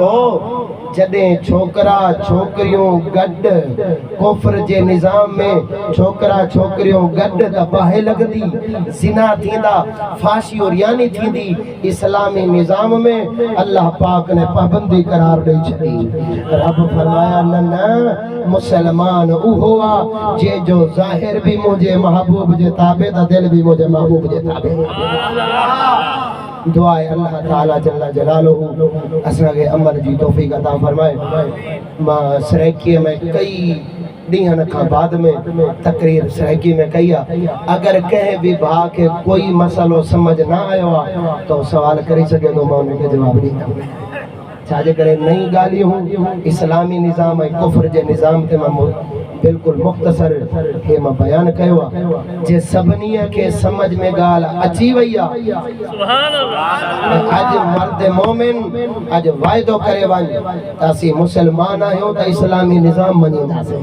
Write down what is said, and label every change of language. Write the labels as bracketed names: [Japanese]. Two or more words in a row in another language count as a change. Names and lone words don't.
[Sindhi] जॾहिं छोकरा छोकरियूं गॾु कुफ्र जे निज़ाम में छोकरा छोकरियूं गॾु त बाहि लॻंदी ज़िना थींदा फाशी और यानी थींदी इस्लामी निज़ाम में अल्लाह पाक ने पाबंदी करार ॾेई छॾी रब फरमाया न न मुसलमान उहो आ जे जो ज़ाहिर भी मुझे महबूब जे ताबे त दिल भी मुझे महबूब जे ताबे दुआ है अल्लाह ताला [Arabic] جل جلاله [Sindhi] असा के अमल जी तौफीक अता फरमाए मां सराइकी में कई ॾींहंनि खां बाद में तकरीर सराइकी में कई आहे अगर कंहिं भी भाउ के कोई मसलो समझ ना आयो आहे तो सवाल करे सके [Urdu] تو میں ان کے جواب [Sindhi] ॾींदुमि छाजे करे नई ॻाल्हियूं इस्लामी निज़ाम ऐं कुफ्र जे निज़ाम ते मां बिल्कुल मुख्तसर हे मां बयान कयो आहे जे सभिनी खे समझ में ॻाल्हि अची वई आहे [Arabic] سبحان الله [Sindhi] अॼु मर्द मोमिन अॼु वाइदो करे वञ त असीं मुसलमान आहियूं त इस्लामी निज़ाम मञींदासीं